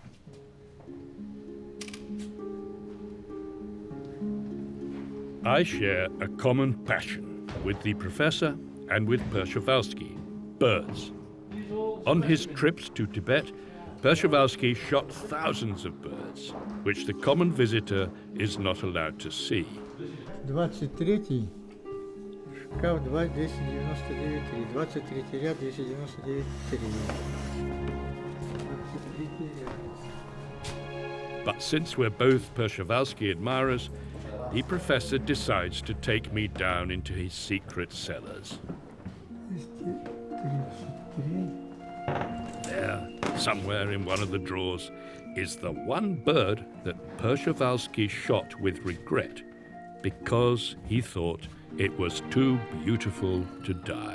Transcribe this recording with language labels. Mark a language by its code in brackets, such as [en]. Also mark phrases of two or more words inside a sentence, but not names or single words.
[en] I share a common passion with the professor and with Przewalski, birds. On his trips to Tibet, Przewalski shot thousands of birds, which the common visitor is not allowed to see. [ru] 23-й, шкаф 2, 1099, 3. 23-й ряд, 1099, 3. 23-й ряд. [en] But since we're both Przewalski admirers, the professor decides to take me down into his secret cellars. 233. There, somewhere in one of the drawers, is the one bird that Przewalski shot with regret because he thought it was too beautiful to die.